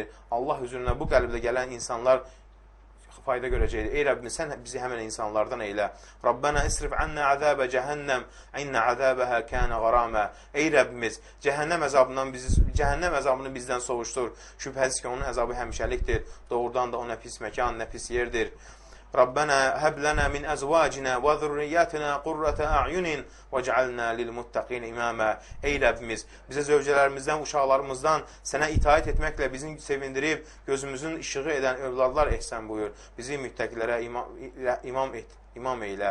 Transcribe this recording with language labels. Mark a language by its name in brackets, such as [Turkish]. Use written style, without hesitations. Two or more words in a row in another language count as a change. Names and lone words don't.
[Azerbaijani] Allah hüzuruna bu qəlbdə gələn insanlar fayda görəcəkdir. Ey Rəbbimiz, sən bizi həmən insanlardan eylə. [Arabic] ربنا اصرف عنا عذاب جهنم، إن عذابها كان غراما. [Azerbaijani] Ey Rəbbimiz, cəhənnəm əzabını bizdən sovuşdur. Şübhəsiz ki, onun əzabı həmişəlikdir. Doğrudan da o nə pis məkan, nə pis yerdir. [Arabic] ربنا هب لنا من أزواجنا وذرياتنا قرة أعين واجعلنا للمتقين إماما. [Azerbaijani] Ey Rəbbimiz, bizə zövcələrimizdən, uşaqlarımızdan sənə itaat etməklə bizi sevindirib, gözümüzün işığı edən övladlar ehsan buyur. Bizi müttəqilərə imam eylə.